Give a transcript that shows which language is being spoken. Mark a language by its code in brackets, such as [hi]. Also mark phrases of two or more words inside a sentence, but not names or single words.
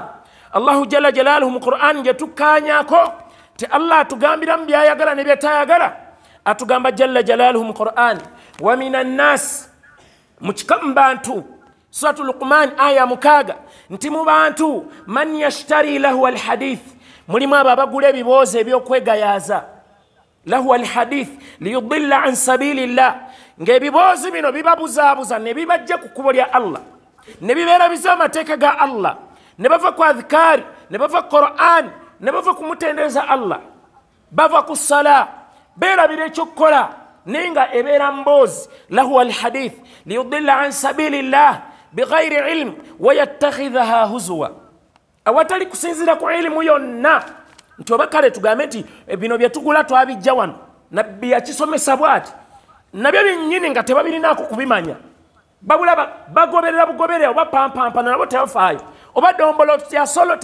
[lg] Allahu [ar] جل جلاله [lg] mu Qur'an gye tukkaanyaako ti Allah atugambiramu byayagala ne byetayagala atugamba [ar] جل جلاله [lg] mu Qur'an [ar] ومن الناس [lg] mu kika mu bantu suratu Luqman aya 6 nti mu bantu [ar] من يشتري لهو الحديث [lg] mulimu abo abagula ebiboozi ebyokwegayaaza [ar] لهو الحديث ليضل عن سبيل الله [lg] ng'ebiboozi bino bibabuzaabuza ne bibajja ku kkubo lya Allah ne bibeera biza amateeka ga Allah ne bava ku adhikaari ne bava ku Qur'an ne bava ku mutendereza Allah bava ku sala beerabira ekyokukola naye nga ebeera mboozi [ar] لهو الحديث ليضل عن سبيل الله بغير علم ويتخذها هزوا [lg] awatali kusinzira ku ilimu yonna nti oba kale tugambe nti bino bye tugula twabijja wano nabbi yakisomesa bw'ati nabyo byennyini nga tebabirinaako kubimanya babula bagoberera bugoberera oba pampampana nabo tebafaayo oba dombolo ya solo